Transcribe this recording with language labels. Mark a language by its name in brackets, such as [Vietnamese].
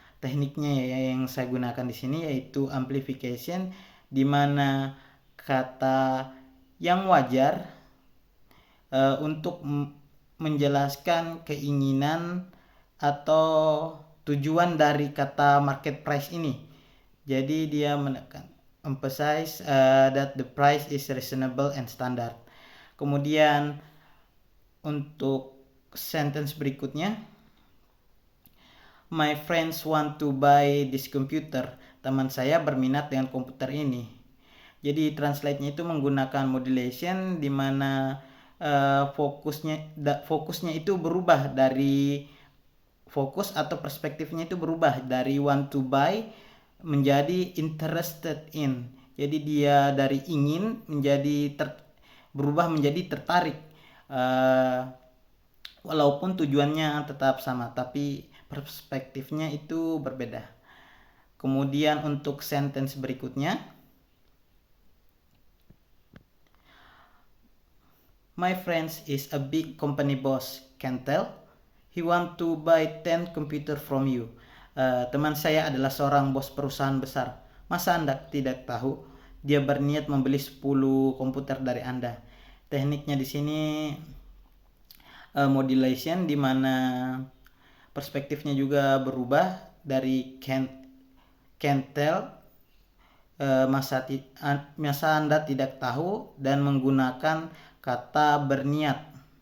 [Indonesian] Tekniknya yang saya gunakan di sini yaitu amplification, di mana kata yang wajar untuk menjelaskan keinginan atau tujuan dari kata market price ini. Jadi dia menekan [English] emphasize that the price is reasonable and standard. [Indonesian] Kemudian untuk sentence berikutnya, [English] my friends want to buy this computer. [Indonesian] Teman saya berminat dengan komputer ini. Jadi translate-nya itu menggunakan modulation, di mana fokusnya itu berubah dari fokus atau perspektifnya itu berubah dari [English] want to buy [Indonesian] menjadi [English] interested in. [Indonesian] Jadi dia dari ingin berubah menjadi tertarik, walaupun tujuannya tetap sama tapi perspektifnya itu berbeda. Kemudian untuk sentence berikutnya, [English] my friend is a big company boss, can tell. He want to buy 10 computer from you. [Indonesian] Teman saya adalah seorang bos perusahaan besar. Masa Anda tidak tahu? Dia berniat membeli 10 komputer dari Anda. Tekniknya di sini modulation, di mana perspektifnya juga berubah dari [English] can tell, [Indonesian] masa Anda tidak tahu, dan menggunakan kata berniat